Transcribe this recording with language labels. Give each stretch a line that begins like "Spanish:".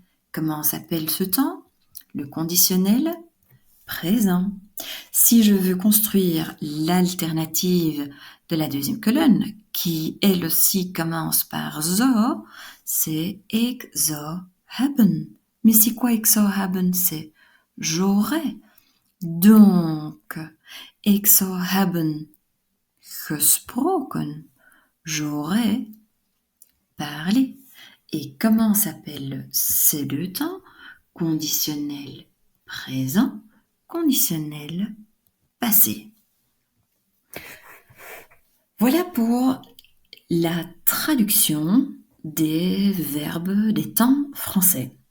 French: Comment s'appelle ce temps? Le conditionnel présent. Si je veux construire l'alternative de la deuxième colonne, qui elle aussi commence par zou, c'est
Dutch: ik zou hebben.
French: Mais c'est quoi
Dutch: ik zou hebben?
French: C'est j'aurais.
Dutch: Donc, ik zou hebben gesproken.
French: J'aurais parlé. Et comment s'appellent ces deux temps? Conditionnel présent, conditionnel passé. Voilà pour la traduction des verbes des temps français.